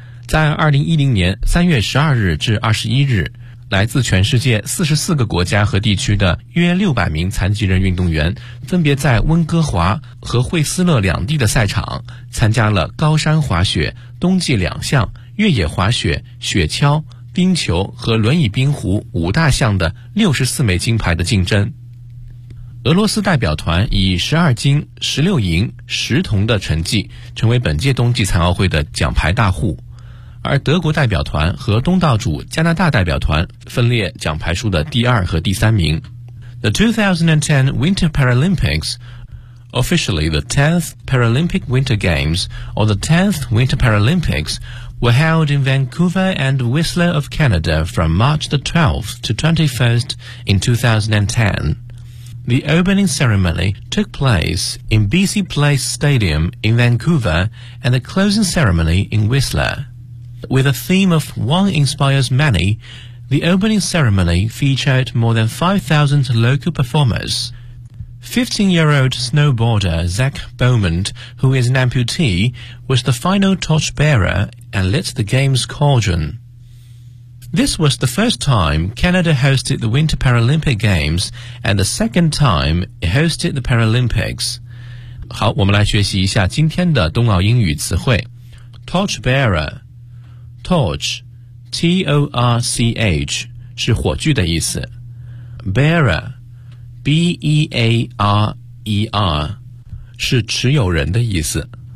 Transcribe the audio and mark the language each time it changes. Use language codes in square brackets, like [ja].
[zh] 在2010年3月12日至21日，来自全世界44个国家和地区的约600名残疾人运动员分别在温哥华和惠斯勒两地的赛场参加了高山滑雪、冬季两项、越野滑雪、雪橇、冰球和轮椅冰壶五大项的64枚金牌的竞争。俄罗斯代表团以12金、16银、10铜的成绩成为本届冬季残奥会的奖牌大户，而德国代表团和东道主加拿大代表团分列奖牌数的第二和第三名。 [en] The 2010 Winter Paralympics, officially the 10th Paralympic Winter Games or the 10th Winter Paralympics,were held in Vancouver and Whistler of Canada from March the 12th to 21st in 2010. The opening ceremony took place in BC Place Stadium in Vancouver and the closing ceremony in Whistler. With a theme of One Inspires Many, the opening ceremony featured more than 5,000 local performers. 15-year-old snowboarder Zach Bowman, who is an amputee, was the final torchbearer and lit the game's cauldron. This was the first time Canada hosted the Winter Paralympic Games and the second time it hosted the Paralympics. [zh] 好，我们来学习一下今天的冬奥英语词汇。 Torchbearer, torch, T-O-R-C-H, 是火炬的意思。 Bearer,B-E-A-R-E-R, 是持有人的意思。